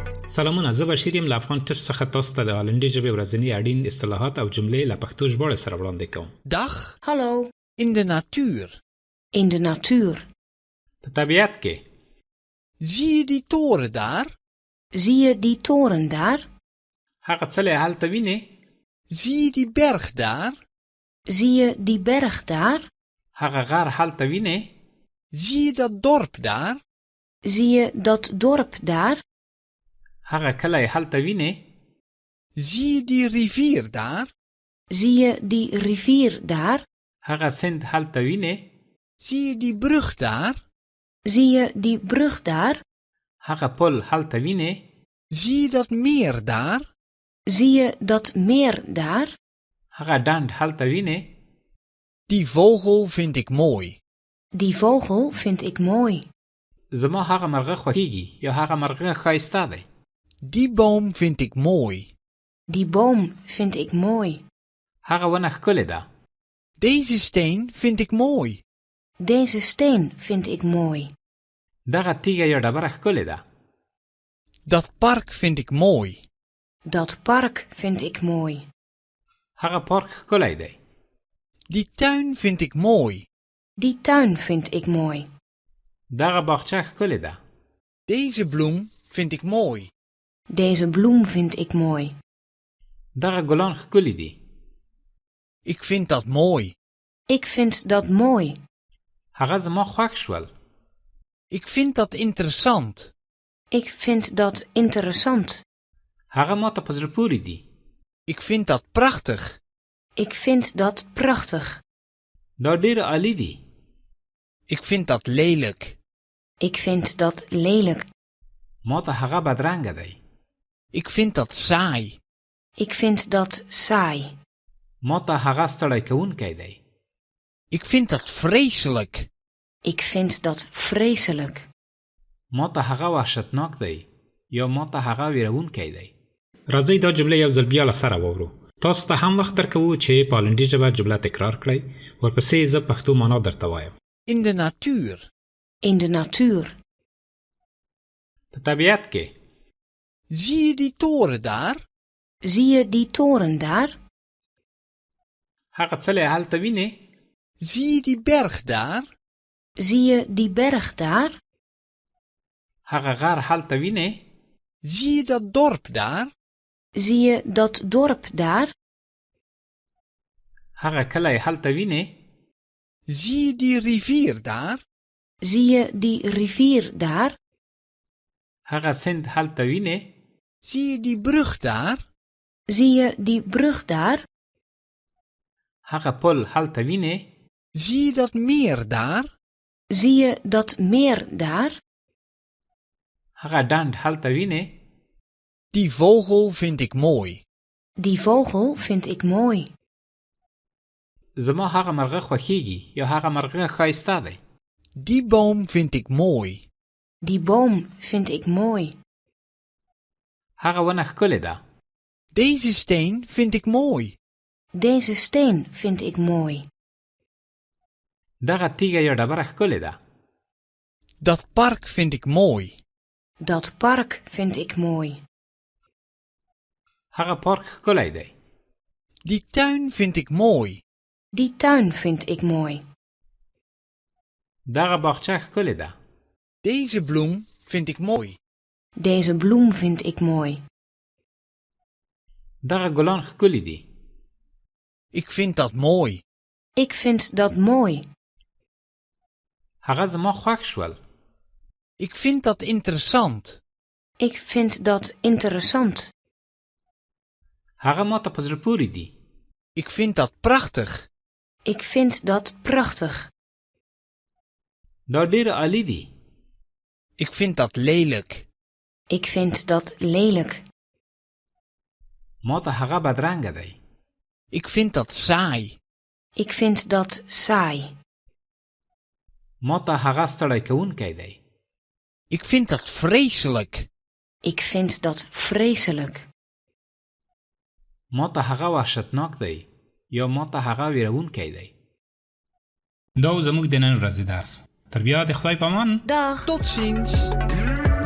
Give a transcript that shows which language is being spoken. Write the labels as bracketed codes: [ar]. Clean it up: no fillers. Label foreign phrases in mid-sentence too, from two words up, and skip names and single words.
[ps] سلامونه، زه بشیر یم له افغان ټچ څخه تاسو ته د هالندي ژبې ورځني اړین اصطلاحات او جملې له پښتو ژباړې سره وړاندې کوم. [nl] Dag, Hallo, in de natuur. in de natuur. [ps] په طبیعت کې [nl] Zie je die toren daar? Zie je die toren daar? [ps] هغه څلی هلته وینې؟ [nl] Zie je die berg daar? Zie je die berg daar? [ps] هغه غر هلته وینې؟ [nl] Zie je dat dorp daar? Zie je dat dorp daar? [ps] هغه کلی هلته وینې؟ [nl] Zie je die rivier daar? Zie je die rivier daar? [ps] هغه سیند هلته وینې؟ [nl] Zie je die brug daar? Zie je die brug daar? [ps] هغه پل هلته وینې؟ [nl] Zie je dat meer daar? Zie je dat meer daar? [ps] هغه ډنډ هلته وینې؟ [nl] Die vogel vind ik mooi. Die vogel vind ik mooi. [ps] زما هغه مرغه خوښیږي یا هغه مرغه ښایسته دی. [nl] Die boom vind ik mooi. Die boom vind ik mooi. [ps] هغه ونه ښکلې ده. [nl] Deze steen vind ik mooi. Deze steen vind ik mooi. [ps] دغه تیږه یا ډبره ښکلې ده. [nl] Dat park vind ik mooi. Dat park vind ik mooi. [ps] هغه پارک ښکلی دی. [nl] Die tuin vind ik mooi. Die tuin vind ik mooi. [ps] دغه باغچه ښکلې ده. [nl] Deze bloem vind ik mooi. Deze bloem vind ik mooi. [ps] دغه ګلان ښکلي دي. [nl] Ik vind dat mooi. Ik vind dat mooi. [ps] هغه زما خوښ شول. [nl] Ik vind dat interessant. Ik vind dat interessant. [ps] هغه ما ته په زړه پورې دي. [nl] Ik vind dat prachtig. Ik vind dat prachtig. [ps] دا ډېر عالی دي. [nl] Ik vind dat lelijk. Ik vind dat lelijk. [ps] ما ته هغه بدرنګه دی. [nl] Ik vind dat saai. Ik vind dat saai. [ps] ما ته هغه ستړی کوونکی دی. [nl] Ik vind dat vreselijk. Ik vind dat vreselijk. [ps] ما ته هغه وحشتناک دی یا ما ته هغه ویرونکی دی. راځئ دا جمله یو ځل بیا له سره واورو. تاسو ته هم وخت درکوو چې په هالندي ژبه جمله تکرار کړئ. ورپسې زه پښتو معنا درته وایم. [nl] In de natuur. In de natuur. [ps] په طبیعت کې [nl] Zie je die toren daar? Zie je die toren daar? [ps] هغه څلی هلته وینې؟ [nl] Zie je die berg daar? Zie je die berg daar? [ps] هغه غر هلته وینې؟ [nl] Zie je dat dorp daar? Zie je dat dorp daar? [ps] هغه کلی هلته وینې؟ [nl] Zie je die rivier daar? Zie je die rivier daar? [ps] هغه سیند هلته وینې؟ [nl] Zie je die brug daar? Zie je die brug daar? [ps] هغه پل هلته وینې؟ [nl] Zie je dat meer daar? Zie je dat meer daar? [ps] هغه ډنډ هلته وینې؟ [nl] Die vogel vind ik mooi. Die vogel vind ik mooi. [ps] زما هغه مرغه خوښیږي یا هغه مرغه ښایسته دی. [nl] Die boom vind ik mooi. Die boom vind ik mooi. [ps] هغه ونه ښکلې ده. [nl] Deze steen vind ik mooi. Deze steen vind ik mooi. [ps] دغه تیږه یا ډبره ښکلې ده. [nl] Dat park vind ik mooi. Dat park vind ik mooi. [ps] هغه پارک ښکلی دی. [nl] Die tuin vind ik mooi. Die tuin vind ik mooi. [ps] دغه باغچه ښکلې ده. [nl] Deze bloem vind ik mooi. Deze bloem vind ik mooi. [ps] دغه ګلان ښکلي دي. [nl] Ik vind dat mooi. Ik vind dat mooi. [ps] هغه زما خوښ شول. [nl] Ik vind dat interessant. Ik vind dat interessant. [ps] هغه ما ته په زړه پورې دي. [nl] Ik vind dat prachtig. Ik vind dat prachtig. [ps] دا ډېر عالی دي. [nl] Ik vind dat lelijk. Ik vind dat lelijk. [ps] ما ته هغه بدرنګه دی. [nl] Ik vind dat saai. Ik vind dat saai. [ps] ما ته هغه ستړی کوونکی دی. [nl] Ik vind dat vreselijk. Ik vind dat vreselijk. [ps] ما ته هغه وحشتناک دی یا ما ته هغه ویرونکی دی. دا زموږ د نن ورځې درس. تر بیا د خدای په امان. [nl] Dag. Tot ziens.